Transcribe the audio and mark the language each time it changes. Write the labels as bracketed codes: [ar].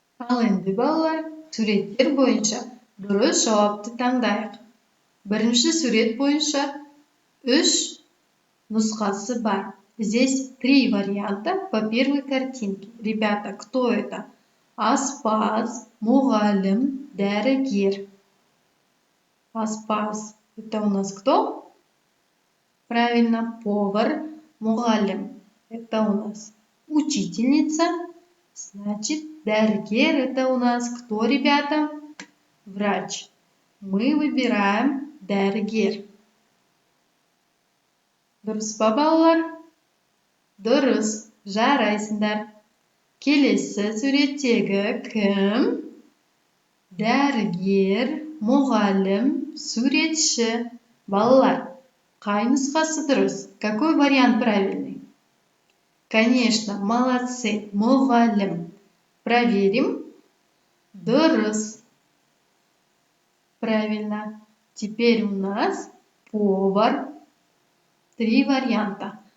[kk] Ал енді, балалар, суреттер бойынша дұрыс жауапты таңдайық. Бірінші сурет бойынша 3 нұсқасы бар. [ru] Здесь 3 варианта по первой картинке. Ребята, кто это? Аспаз, мұғалім, дәрігер. Аспаз. Это у нас кто? Правильно, повар, мұғалім. Это у нас учительница. Значит, дәрігер это у нас кто, ребята? Врач. Мы выбираем дәрігер. [kk] Дұрыс па, балалар? Дұрыс. Жарайсыңдар. Келесі суреттегі кім? Дәрігер, мұғалім, суретші. Балалар, қай нұсқасы дұрыс? [ru] Какой вариант правильный? Конечно, молодцы, мұғалім. Проверим. [kk] Дұрыс. [ru] Правильно. Теперь у нас повар. 3 варианта.